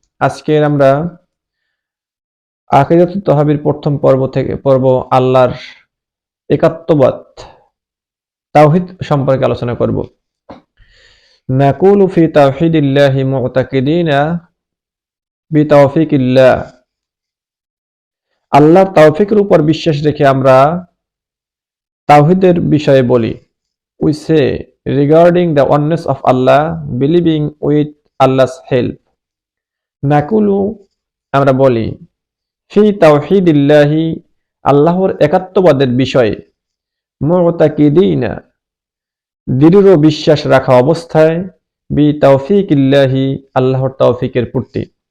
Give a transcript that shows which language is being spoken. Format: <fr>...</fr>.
<bn>আজকের আমরা আকীদাতুত তাওহীদ প্রথম পর্ব আল্লাহর একাত্মবাদ, তাওহীদ সম্পর্কে আলোচনা করব।</bn> <ar>নাকুলু ফি তাওহীদিল্লাহি মুতাকিদিনা বিতাওফিকিল্লাহ,</ar> <bn>আল্লাহর তাওফিকের উপর বিশ্বাস রেখে আমরা তাওহীদের বিষয়ে বলি।</bn> <en>We say regarding the oneness of Allah, believing with Allah's help.</en> <ar>নাকুলু,</ar> <bn>আমরা বলি,</bn> <ar>ফি তাওহীদিল্লাহি,</ar> <bn>আল্লাহর একাত্মবাদের বিষয়ে,</bn> <ar>মুতাকিদিনা,</ar> <bn>দৃঢ় বিশ্বাস রাখা অবস্থায়,</bn> <ar>বি তাওফিকিল্লাহি,</ar> <bn>আল্লাহর তাওফিকের প্রতি।</bn>